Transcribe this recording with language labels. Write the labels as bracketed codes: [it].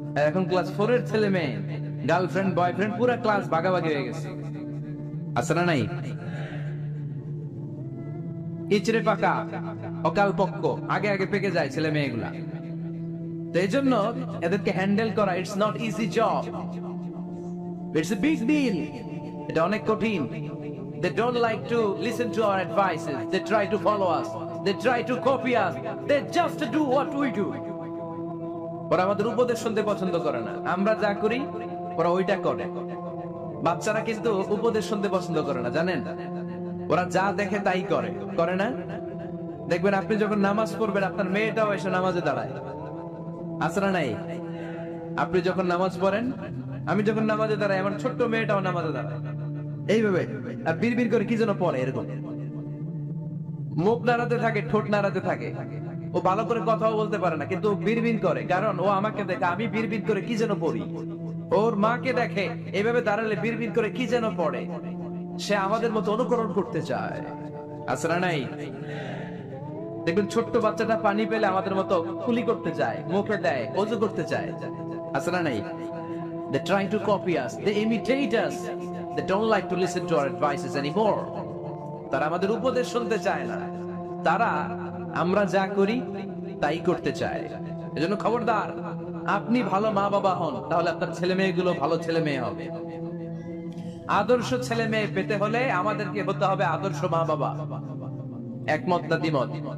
[bn] এখন ক্লাস 4 এর ছেলে মেয়ে গার্লফ্রেন্ড বয়ফ্রেন্ড পুরো ক্লাস ভাগাভাগি হয়ে গেছে। আছে না নাই? ইচড়ে পাকা, অকাল পক্ক, আগে আগে পেকে যায় ছেলে মেয়েগুলা। তো এই জন্য এদেরকে হ্যান্ডেল করা, [en] It's not easy job, it's a big deal. [bn] এটা অনেক কঠিন। [en] They don't like to listen to our advices. They try to follow us. They try to copy us. They just do what we do. [bn] ওরা আমাদের উপদেশ শুনতে পছন্দ করে না। আমরা যা করি ওরা ওইটা করে। বাচ্চারা কিন্তু উপদেশ শুনতে পছন্দ করে না, জানেন? ওরা যা দেখে তাই করে, করে না? দেখবেন আপনি যখন নামাজ পড়বেন, আপনার মেয়েটাও এসে নামাজে দাঁড়ায়। আছে না নাই? আপনি যখন নামাজ পড়েন, আমি যখন নামাজে দাঁড়াই, আমার ছোট্ট মেয়েটাও নামাজে দাঁড়ায় এইভাবে, আর বিড়বিড় করে কি যেন পড়ে। এরকম মুখ নাড়াতে থাকে, ঠোঁট নাড়াতে থাকে। ও ভালো করে কথাও বলতে পারে না, কিন্তু বিড়বিড় করে, কারণ ও আমাকে দেখে আমি বিড়বিড় করে কি যেন পড়ি। ওর মাকে দেখে এইভাবে দাঁড়ালে বিড়বিড় করে কি যেন পড়ে। সে আমাদের মতো অনুকরণ করতে চায়। আছে না নাই? দেখবেন ছোট্ট বাচ্চাটা পানি পেলে আমাদের মতো কুলি করতে চায়, মুখে দেয়, ওযু করতে চায়। আছে না নাই? [en] They try to copy us, they imitate us, they don't like to listen to our advices anymore. [bn] তারা আমাদের উপদেশ শুনতে চায় না, তারা আমরা যা করি তাই করতে চায়। এজন্য খবরদার, আপনি ভালো মা বাবা হন, তাহলে আপনার ছেলে মেয়েগুলো ভালো ছেলে মেয়ে হবে। আদর্শ ছেলে মেয়ে পেতে হলে আমাদেরকে হতে হবে আদর্শ মা বাবা। একমত না দ্বিমত?